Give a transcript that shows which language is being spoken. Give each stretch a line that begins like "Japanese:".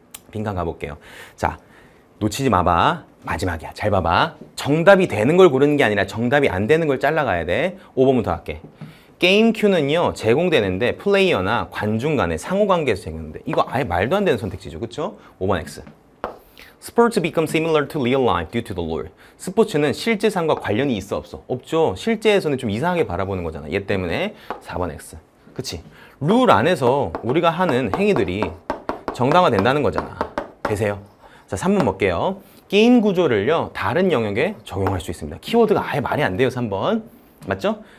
Korean: 빈칸 가볼게요. 자, 놓치지 마봐. 마지막이야. 잘 봐봐. 정답이 되는 걸 고르는 게 아니라 정답이 안 되는 걸 잘라가야 돼. 5번부터 할게. 게임 큐는요 제공되는데 플레이어나 관중 간의 상호관계에서 제공되는데 이거 아예 말도 안 되는 선택지죠. 그쵸? 5번 X.
English: Sports become similar to real life due to the lure.
Korean: 스포츠는 실제 삶과 관련이 있어 없어? 없죠. 실제에서는 좀 이상하게 바라보는 거잖아. 얘 때문에 4번 X. 그치? 룰 안에서 우리가 하는 행위들이 정당화된다는 거잖아. 되세요? 자, 3번 볼게요. 게임 구조를요, 다른 영역에 적용할 수 있습니다. 키워드가 아예 말이 안 돼요, 3번. 맞죠?